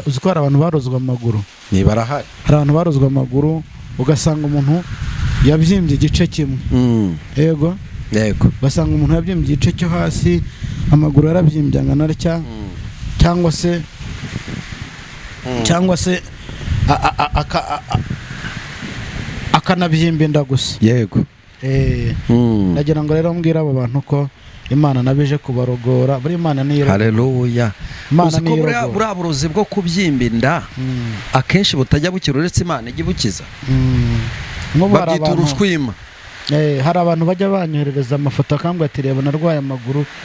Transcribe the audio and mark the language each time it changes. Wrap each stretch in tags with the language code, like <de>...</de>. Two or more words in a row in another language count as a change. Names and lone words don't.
<rw>Uzi ko hari abantu barozwe amaguru? Ni barahari. Hari abantu barozwe amaguru, ugasanga umuntu yabyimbye igice kimwe. Mm. Yego. Yego. Ugasanga umuntu yabyimbye igice cyo hasi, amaguru yarabyimbye angana atya, Mm. cyangwa se, Mm. cyangwa se a-, a-, a-, aka-, a-, a-, akanabyimba inda gusa. Yego. Eh, Mm. ndagira ngo rero mbwire abo bantu ko Imana nabije kubarogora, buri Imana niyo irogora. Haleluya. Imana Uzi ko niyo buriya, irogora. buriya burozi bwo kubyimba inda, Mm. akenshi butajya bukira uretse Imana ijya ibukiza. Mm. Nk'ubu hari Babyita abantu, urushwima. eh, hari abantu bajya banyoherereza amafoto, akambwira ati, "Reba, narwaye amaguru."</rw>